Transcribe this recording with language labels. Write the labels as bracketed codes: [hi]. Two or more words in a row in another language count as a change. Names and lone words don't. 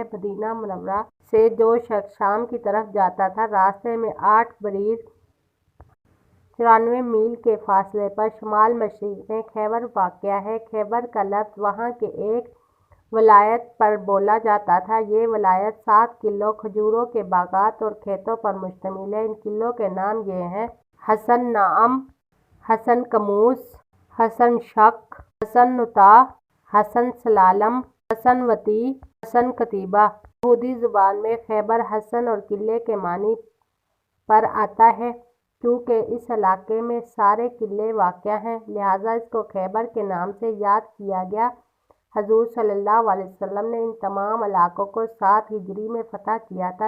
[ur] مدینہ منورہ سے جو شخص شام کی طرف جاتا تھا، راستے میں 8 بریر 94 میل کے فاصلے پر شمال مشرق میں خیبر واقع ہے۔ خیبر کا لفظ وہاں کے ایک ولایت پر بولا جاتا تھا۔ یہ ولایت 7 قلعوں، کھجوروں کے باغات اور کھیتوں پر مشتمل ہے۔ ان قلعوں کے نام یہ ہیں: حصن نعم، حصن کموس، حصن شق، حصن نطاح، حصن سلالم، حصن وطیع، حصن قتیبہ۔ یہودی زبان میں خیبر حصن اور قلعے کے معنی پر آتا ہے۔ کیونکہ اس علاقے میں سارے قلعے واقع ہیں، لہٰذا اس کو خیبر کے نام سے یاد کیا گیا۔ حضور صلی اللہ علیہ وسلم نے ان تمام علاقوں کو 7 ہجری میں فتح کیا تھا۔